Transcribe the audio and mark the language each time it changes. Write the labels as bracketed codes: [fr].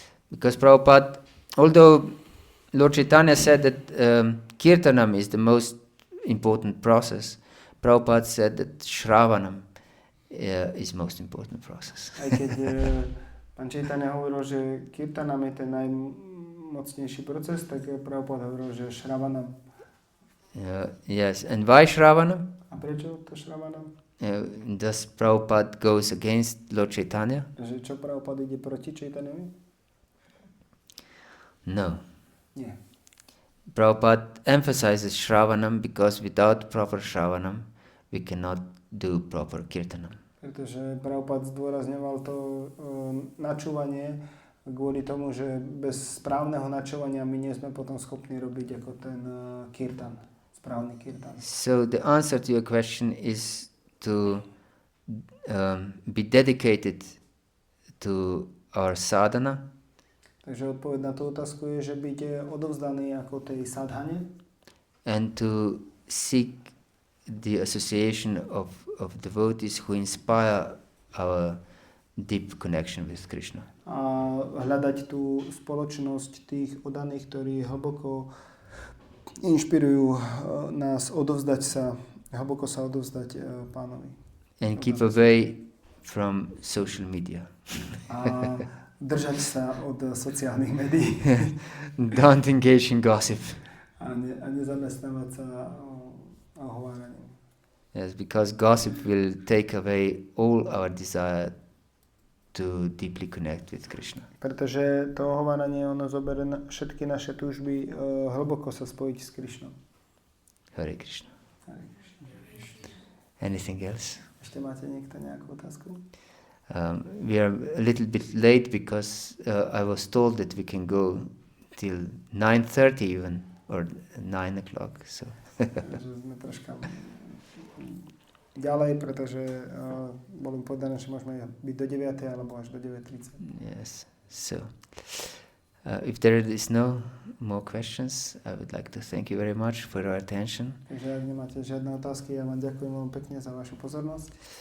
[en] Because Prabhupada, although Lord Chaitanya said that Kirtanam is the most important process, Prabhupada said that Shravanam is most important process. [sk] Aj keď pán Chaitanya hovoril, že Kirtanam je ten najmocnejší proces, tak Prabhupada hovoril, že Shravanam. [en] Yes, and why Shravanam? [sk] A prečo to Shravanam? [en] Does Prabhupada goes against Lord Chaitanya? [sk] Že čo Prabhupada ide proti Chaitanyovi? [en] No. [sk] Nie. [en] Prabhupada emphasizes Shravanam because without proper Shravanam we cannot do proper Kirtanam. [sk] Pretože Prabhupada zdôrazňoval to načúvanie kvôli tomu, že bez správneho načúvania my nie sme potom schopní robiť ako ten kirtan, správny kirtan. [en] So the answer to your question is to be dedicated to our sadhana. [sk] Takže odpoveď na tú otázku je, že byť odovzdaný ako tej sadhane. [en] And to seek the association of devotees who inspire our deep connection with Krishna. [sk] A hľadať tú spoločnosť tých oddaných, ktorí hlboko inšpirujú nás hlboko sa odovzdať Pánovi. [en] And keep away from social media. [sk] A držať sa od sociálnych médií. [en] Don't engage in gossip. [sk] A nezamestnávať sa ohováraním. [en] Yes, because gossip will take away all our desire to deeply connect with Krishna. [sk] Pretože to ohováranie, ono zoberie všetky naše túžby hlboko sa spojiť s Krishnom. [en] Hare Krishna. [sk] Hare Krishna. [en] Anything else? [sk] Ešte máte niekto nejakú otázku? [en] We are a little bit late because I was told that we can go till 9:30 even, or 9 o'clock. So. [sk] Sme troška ďalej, pretože bolo mi povedané, že môžeme byť do 9. alebo až do 9:30. [en] Yes. So If there is no more questions, I would like to thank you very much for your attention. [sk] Takže ak nemáte žiadne otázky, ja vám ďakujem veľmi pekne za vašu pozornosť.